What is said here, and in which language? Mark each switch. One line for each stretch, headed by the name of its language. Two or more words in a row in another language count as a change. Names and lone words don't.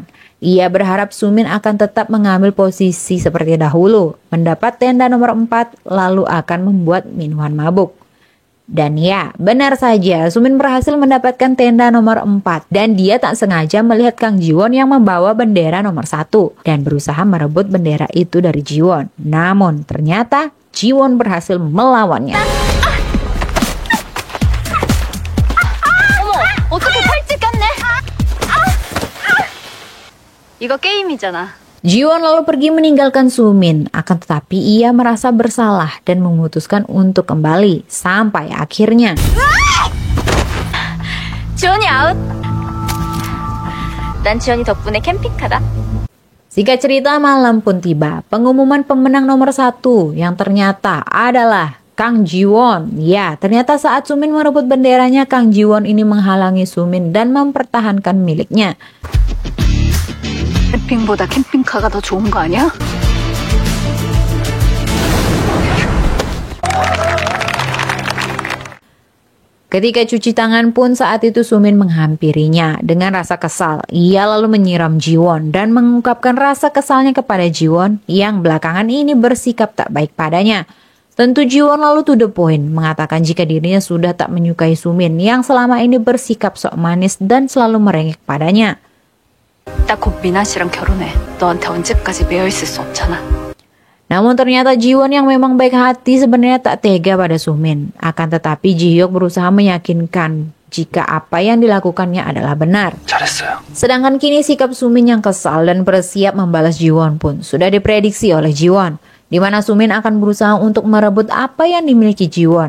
Indonesian: Ia berharap Sumin akan tetap mengambil posisi seperti dahulu, mendapat tenda nomor 4, lalu akan membuat Minhwan mabuk. Dan ya, benar saja, Sumin berhasil mendapatkan tenda nomor 4 dan dia tak sengaja melihat Kang Jiwon yang membawa bendera nomor 1 dan berusaha merebut bendera itu dari Jiwon. Namun ternyata Jiwon berhasil melawannya.
Korean: 어떻게 팔찌 꼈네? 이거 게임이잖아.
Indonesian: Jiwon lalu pergi meninggalkan Sumin, akan tetapi ia merasa bersalah dan memutuskan untuk kembali sampai akhirnya.
Korean: 지원이 아웃. 난 지원이 덕분에 캠핑 가다.
Indonesian: Singkat cerita, malam pun tiba. Pengumuman pemenang nomor 1 yang ternyata adalah Kang Jiwon. Ya, ternyata saat Sumin merebut benderanya, Kang Jiwon ini menghalangi Sumin dan mempertahankan miliknya.
Korean: 캠핑보다 캠핑카가 더 좋은 거 아니야?
Indonesian: Ketika cuci tangan pun saat itu Sumin menghampirinya dengan rasa kesal. Ia lalu menyiram Jiwon dan mengungkapkan rasa kesalnya kepada Jiwon yang belakangan ini bersikap tak baik padanya. Tentu Jiwon lalu
English: to the point
Indonesian: mengatakan jika dirinya sudah tak menyukai Sumin yang selama ini bersikap sok manis dan selalu merengek padanya.
Korean: 나 곧 미나 씨랑 결혼해. 너한테 언제까지 매여 있을 수 없잖아.
Indonesian: Namun ternyata Jiwon yang memang baik hati sebenarnya tak tega pada Sumin. Akan tetapi Ji-hyuk berusaha meyakinkan jika apa yang dilakukannya adalah benar.
Korean: 잘했어요.
Indonesian: Sedangkan kini sikap Sumin yang kesal dan bersiap membalas Jiwon pun sudah diprediksi oleh Jiwon, di mana Sumin akan berusaha untuk merebut apa yang dimiliki Jiwon.